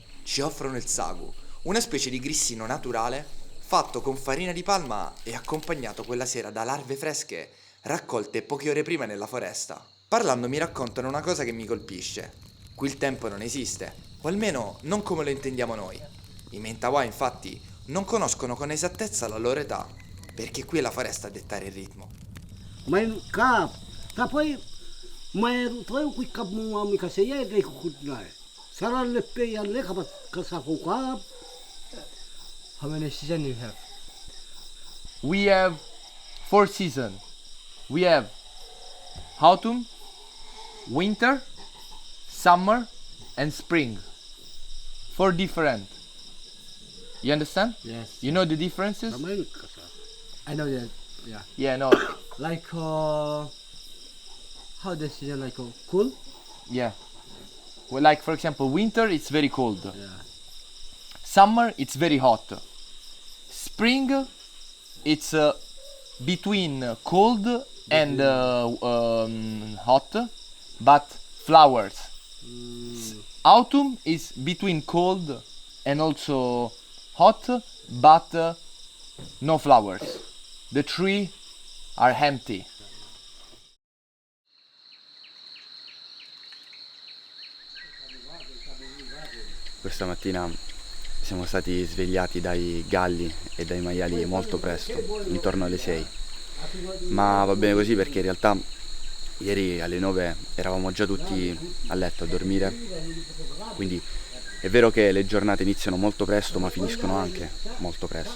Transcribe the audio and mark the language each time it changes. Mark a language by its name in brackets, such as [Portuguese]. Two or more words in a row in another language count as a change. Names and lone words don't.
[Italian] Ci offrono il sagu, una specie di grissino naturale fatto con farina di palma e accompagnato quella sera da larve fresche raccolte poche ore prima nella foresta. Parlando mi raccontano una cosa che mi colpisce. Qui il tempo non esiste, o almeno non come lo intendiamo noi. I Mentawai infatti non conoscono con esattezza la loro età, perché qui è la foresta a dettare il ritmo. Mai ka tapoi mai toi ku ka mo mi ka se ye de ku nai. Sara le pe ya le ka sa ku ka. [English] How many seasons you have? We have 4 seasons. We have autumn, winter, summer, and spring. 4 different. You understand? Yes. You know the differences? Mai ka sa. I know that. Yeah. Yeah, no. Like how the season like cool? Yeah. Well, like for example, winter it's very cold. Yeah. Summer it's very hot. Spring it's between cold and hot, but flowers. Autumn is between cold and also hot, but no flowers. The tree are empty. [Italian] Questa mattina siamo stati svegliati dai galli e dai maiali molto presto, intorno alle 6. Ma va bene così perché in realtà ieri alle 9 eravamo già tutti a letto a dormire, quindi è vero che le giornate iniziano molto presto ma finiscono anche molto presto.